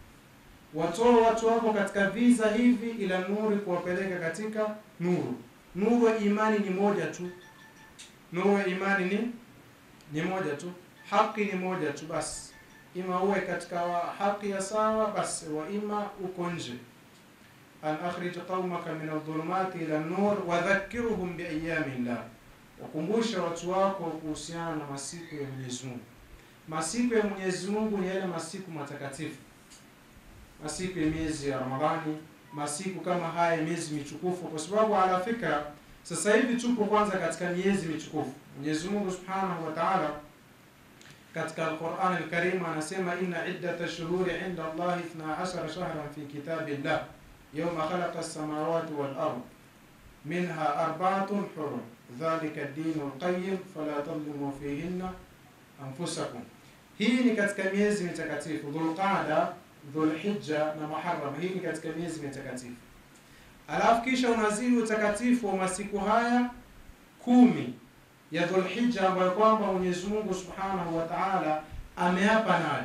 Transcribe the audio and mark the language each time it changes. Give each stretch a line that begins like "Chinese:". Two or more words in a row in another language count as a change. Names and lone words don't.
Swahili: Watoa watu wako katika viza hivi ila nuru, kuwapeleka katika nuru. Nuru ya imani ni moja tu. Nuru ya imani ni moja tu. Haki ni moja tu basi. Ima uwe katika haki ya sawa basi, wa ima uko nje.
Arabic: أن أخرج قومك من الظلمات إلى النور وذكرهم بأيام الله,
Swahili: wakumbusha watu wako kuhusiana na masiku ya Mwenyezi Mungu. Masiku ya Mwenyezi Mungu ni yale masiku matakatifu, masiku ya miezi ya Ramadhani, masiku kama haya miezi michukufu. Kwa sababu
Arabic: على فكرة
Swahili: sasa hivi tupo kwanza katika miezi michukufu. Mwenyezi Mungu
Arabic: سبحانه وتعالى
Swahili: katika Al-Qur'an Al-Karim anasema
Arabic: إن عدة الشهور عند الله 12 شهرا في كتاب الله يوم خلق السماوات والأرض منها أربعة حرم ذلك الدين القيم فلا تظلموا فيهن أنفسكم.
Swahili: Hii ni katika miezi mitakatifu: Dhulqa'da, Dhulhijja na Muharram. Hii ni katika miezi mitakatifu. Alafu kisha unazidi utakatifu wa masiku haya 10 ya Dhulhijja ambayo kwamba Mwenyezi Mungu
Arabic: سبحانه وتعالى
Swahili: ameapa nayo.